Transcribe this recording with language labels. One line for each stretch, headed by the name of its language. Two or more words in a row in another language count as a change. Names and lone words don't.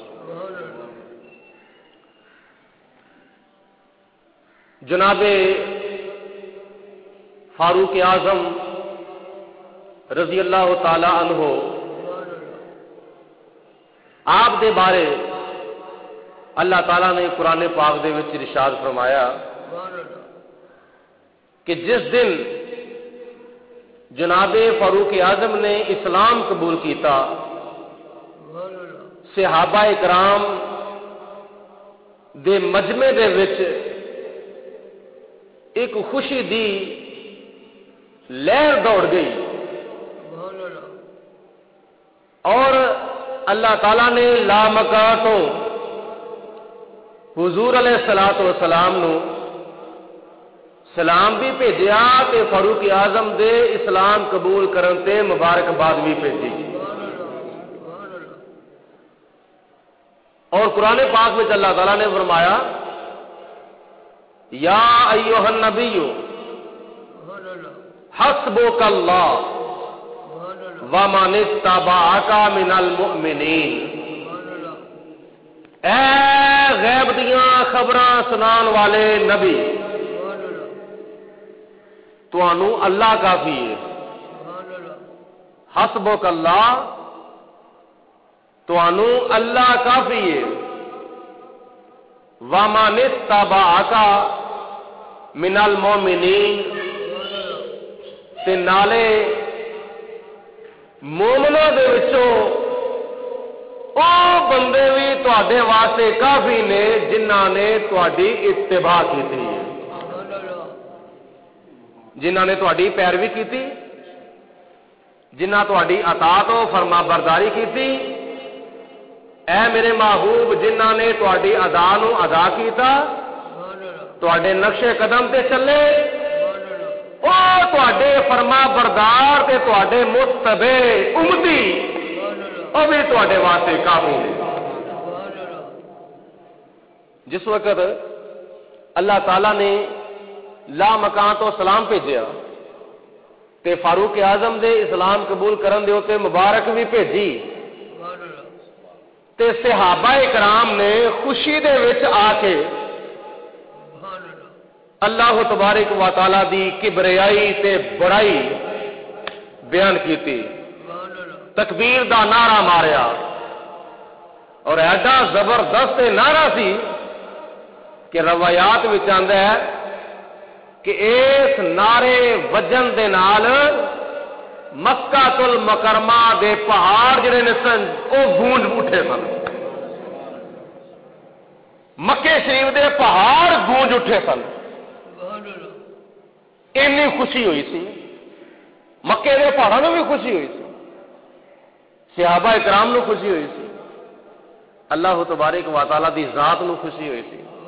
Punjabi: جناب فاروق اعظم رضی اللہ تعالی عنہ آپ دے بارے اللہ تعالیٰ نے قرآن پاک دے وچ ارشاد فرمایا کہ جس دن جناب فاروق اعظم نے اسلام قبول کیتا صحابہ اکرام دے مجمع دے وچ ایک خوشی دی لہر دوڑ گئی اور اللہ تعالیٰ نے لامکاتوں حضور علیہ الصلوۃ والسلام نو سلام بھی بھیجیا تے فاروق اعظم دے اسلام قبول کرن تے مبارکباد بھی بھیجی.
Urdu: اور قرآن پاک میں اللہ تعالیٰ نے فرمایا
Arabic: یا ایھا النبی حسبک اللہ ومن اتبعک من المؤمنین.
Punjabi: اے غیب دیاں خبراں سنان والے نبی تانوں اللہ کافی ہے.
Arabic: حسبک اللہ
Punjabi: تانوں اللہ کافی ہے.
Arabic: ومن اتبعک من المؤمنین
Punjabi: تے نالے مومنوں دے وچوں او بندے بھی تواڈے واسطے کافی نے جنہاں نے تواڈی اتباع کیتی ہے، جنہاں نے تواڈی پیروی کیتی، جنہاں تواڈی اطاعت و فرما برداری کیتی. اے میرے محبوب جنہاں نے تواڈی ادا نو ادا کیتا، تواڈے نقش قدم تے چلے، او تواڈے فرما بردار تے تواڈے متبع امتی وہ بھی تواڈے واسطے کافی ہے۔ جس وقت اللہ تعالی نے لا مکان تو سلام بھیجیا تے فاروق اعظم دے اسلام قبول کرن دے اوتے مبارک بھی بھیجی تے صحابہ کرام نے خوشی دے وچ آ کے اللہ تبارک و تعالی دی کبریائی تے بڑائی بیان کیتی، تکبیر دا نعرہ ماریا، اور ایڈا زبردست نعرہ سی کہ روایات وچ آندا ہے کہ اس نعرے وجن دے نال مکہ المکرمہ دے پہاڑ جڑے نے سن او گونج اٹھے سن، مکے شریف دے پہاڑ گونج اٹھے سن، اینی خوشی ہوئی سی، مکے دے پہاڑوں میں بھی خوشی ہوئی سی، صحابہ اکرام نو خوشی ہوئی سی، اللہ تبارک و تعالی دی ذات نو خوشی ہوئی سی۔